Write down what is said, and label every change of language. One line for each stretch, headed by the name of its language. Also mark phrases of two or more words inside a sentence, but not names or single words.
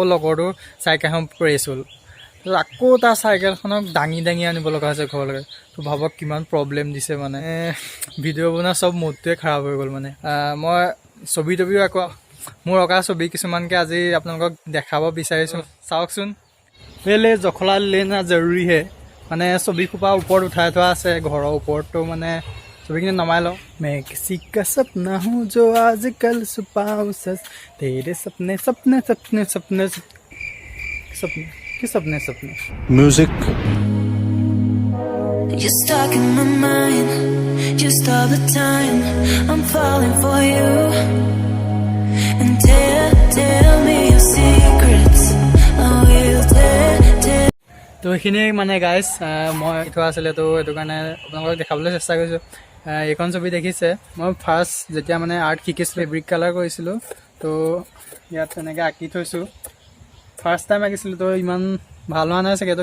Assamese: লগৰটো চাইকেলখন প্ৰেছ হ'ল আকৌ তাৰ চাইকেলখনক দাঙি আনিব লগা হৈছে ঘৰলৈকে তো ভাবক কিমান প্ৰব্লেম দিছে মানে ভিডিঅ' বনোৱা চব মুডটোৱে খাৰাপ হৈ গ'ল মানে মই ছবিও আকৌ মোৰ অঁকা ছবি কিছুমানকে আজি আপোনালোকক দেখাব বিচাৰিছোঁ চাওকচোন বেলে জখলা
Hindi: लेना ज़रूरी है
Assamese: মানে ছবি খোপা ওপৰত উঠাই থোৱা আছে ঘৰৰ ওপৰততো মানে ছবিখিনি নমাই লওঁ
Hindi: मैं किसी का सपना हूँ जो आजकल छुपाऊं सच तेरे सपने Music.
English: You're stuck in my mind, just all the time. I'm falling for you. And tell me your secrets. I will tell.
Assamese: তো এইখিনি মানে গাইজ মই থোৱা আছিলে তো সেইটো কাৰণে আপোনালোকক দেখাবলৈ চেষ্টা কৰিছোঁ এইখন ছবি দেখিছে মই ফাৰ্ষ্ট যেতিয়া মানে আৰ্ট শিকিছিলোঁ
English: fabric color
Assamese: কৰিছিলোঁ তো ইয়াত তেনেকৈ আঁকি থৈছোঁ
English: first time
Assamese: আঁকিছিলোঁ তো ইমান ভাল হোৱা নাই চাগে তো